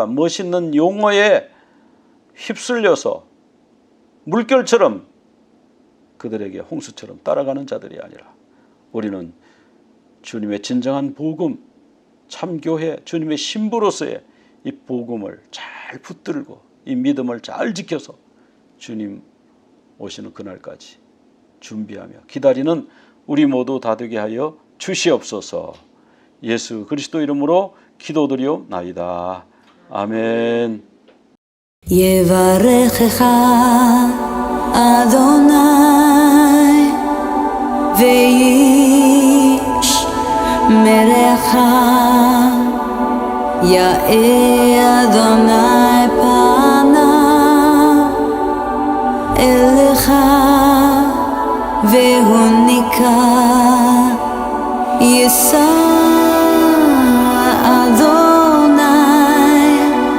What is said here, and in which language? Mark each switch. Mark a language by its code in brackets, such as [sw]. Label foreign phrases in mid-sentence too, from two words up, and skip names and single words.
[ko] 멋있는 용어에 휩쓸려서 물결처럼 그들에게 홍수처럼 따라가는 자들이 아니라 우리는 주님의 진정한 복음, 참교회, 주님의 신부로서의 이 복음을 잘 붙들고 이 믿음을 잘 지켜서 주님 오시는 그날까지 준비하며 기다리는 우리 모두 다 되게 하여 주시옵소서. 예수 그리스도 이름으로 기도드리옵나이다. 아멘. [he] יברכך אדוני וישמרך יאר אדוני פניו אליך והוניקה יישא אדוני